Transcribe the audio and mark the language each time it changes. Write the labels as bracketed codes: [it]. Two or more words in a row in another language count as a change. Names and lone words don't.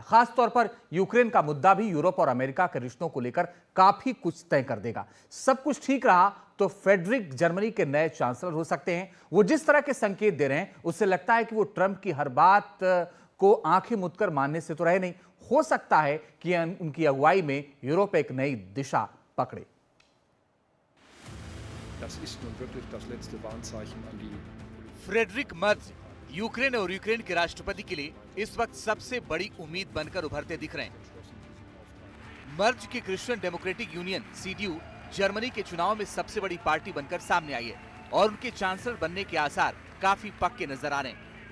[hi] खासतौर पर यूक्रेन का मुद्दा भी यूरोप और अमेरिका के रिश्तों को लेकर काफी कुछ तय कर देगा। सब कुछ ठीक रहा तो फ्रेडरिक जर्मनी के नए चांसलर हो सकते हैं। वो जिस तरह के संकेत दे रहे हैं उससे लगता है कि वो ट्रंप की हर बात को आंखें मूंद कर मानने से तो रहे नहीं। हो सकता है कि उनकी अगुवाई में यूरोप एक नई दिशा पकड़े। [de] Das ist nun wirklich das letzte Warnzeichen an die [hi] फ्रेडरिक मर्ज यूक्रेन और यूक्रेन के राष्ट्रपति के लिए इस वक्त सबसे बड़ी उम्मीद बनकर उभरते दिख रहे हैं। मर्ज की क्रिश्चियन डेमोक्रेटिक यूनियन सीडीयू जर्मनी के चुनाव में सबसे बड़ी पार्टी बनकर सामने आई है और उनके चांसलर बनने के आसार काफी पक्के नजर आ रहे हैं।